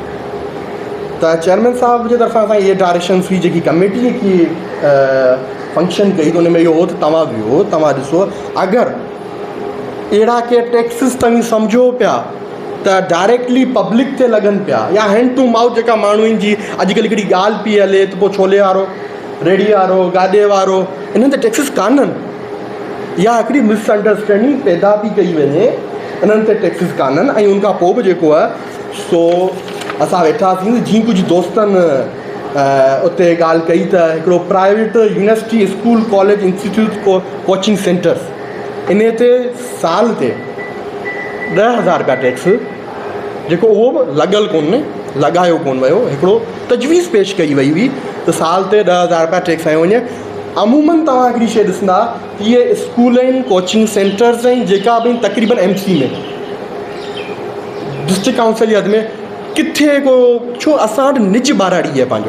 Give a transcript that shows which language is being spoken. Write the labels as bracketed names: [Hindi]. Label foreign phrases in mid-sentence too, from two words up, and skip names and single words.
[Sindhi] त चेयरमैन साहिब जे तरफ़ां असांखे इहे डायरेक्शन्स हुई, जेकी कमेटी जेकी फंक्शन कई त उन में इहो हो त तव्हां वियो, तव्हां ॾिसो अगरि अहिड़ा के टैक्सिस तव्हां सम्झो पिया त [English] directly public [Sindhi] ते लॻनि पिया, या [English] hand to mouth [Sindhi] जेका माण्हू आहिनि, जी अॼुकल्ह हिकिड़ी ॻाल्हि पई हले त पोइ छोले वारो, रेड़ी वारो, गाॾे वारो, इन्हनि ते टैक्सिस कान्हनि। या हिकिड़ी मिसअंडरस्टैंडिंग पैदा थी कई वञे इन्हनि ते टैक्सिस कान्हनि ऐं उन खां पोइ बि जेको आहे सो असां वेठासीं जीअं कुझु दोस्तनि उते ॻाल्हि कई त हिकिड़ो [English] private university school college institute coaching centers [Sindhi] इन ते साल ते 10,000 रुपया टैक्स जेको उहो बि लॻल कोन्हे लॻायो कोन वियो हिकिड़ो तजवीज़ पेश कई वई हुई त साल ते 10,000 रुपया टैक्स आयो वञे। अमूमन तव्हां हिकिड़ी शइ ॾिसंदा इहे स्कूल आहिनि [English] coaching centers [Sindhi] आहिनि जेका बि तक़रीबन MC में [English] district council [Sindhi] जी हद में किथे को छो असां वटि निज ॿाराड़ी आहे पंहिंजो